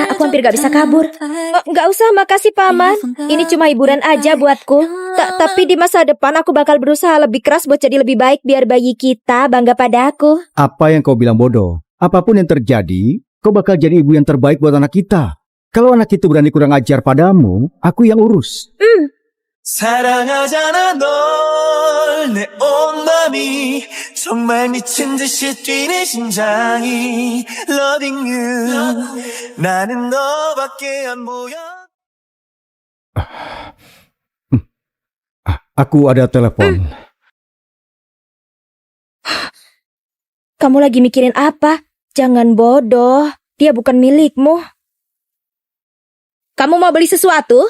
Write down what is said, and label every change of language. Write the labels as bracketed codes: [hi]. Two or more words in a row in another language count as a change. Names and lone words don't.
[id] Aku hampir gak bisa kabur. Nggak usah, makasih Paman. Ini cuma hiburan aja buatku. Tapi di masa depan aku bakal berusaha lebih keras buat jadi lebih baik biar bayi kita bangga pada aku. Apa yang kau bilang bodoh? Apapun yang terjadi, kau bakal jadi ibu yang terbaik buat anak kita. Kalau anak itu berani kurang ajar padamu, aku yang urus. [ko] 사랑하잖아 널 내 온 맘이 정말 미친 듯이 뛰는 심장이 [en] Loving you [ko] 나는 너밖에 안 보여 [id] Aku ada telepon. Kamu lagi mikirin apa? Jangan bodoh. Dia bukan milikmu. Kamu mau beli sesuatu?